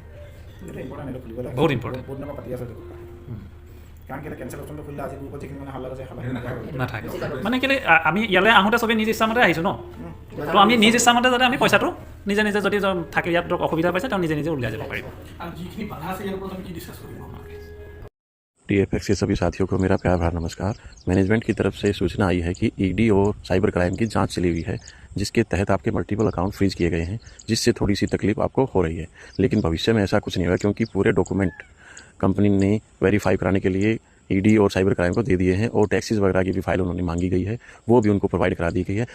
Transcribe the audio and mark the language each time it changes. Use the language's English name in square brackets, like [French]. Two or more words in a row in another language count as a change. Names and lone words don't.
[Assamese] এইটো ইম্পৰ্টেণ্ট, এইটো খুলিব লাগে, বহুত ইম্পৰ্টেণ্ট। বহুত দিনৰ পৰা পাতি আছে এইটো, কাৰণ কেলৈ কেঞ্চেল অপশ্যনটো খুলিলে আজি গ্ৰুপত যিখিনি মানে হাল্লা আছে নাথাকে, মানে কেলৈ আমি ইয়ালৈ আহোঁতে চবেই নিজ ইচ্ছামতে আহিছোঁ ন, তো আমি নিজ ইচ্ছামতে যাতে আমি পইচাটো নিজে নিজে যদি থাকে ইয়াত অসুবিধা পাইছে তেওঁ নিজে নিজে উলিয়াই যাব পাৰিব। [Hindi] TFX के सभी साथियों को मेरा प्यार भरा नमस्कार। मैनेजमेंट की तरफ से सूचना आई है कि ईडी और [English] cyber crime [Hindi] की जांच चली हुई है, जिसके तहत आपके [English] multiple account [Hindi] फ्रीज किए गए हैं, जिससे थोड़ी सी तकलीफ आपको हो रही है। लेकिन भविष्य में ऐसा कुछ नहीं होगा, क्योंकि पूरे डॉक्यूमेंट कंपनी ने वेरीफाई कराने के लिए ईडी और [English] cyber crime [Hindi] को दे दिए हैं, और टैक्सेस वगैरह की भी फाइल उन्होंने मांगी गई है, वो भी उनको प्रोवाइड करा दी गई है।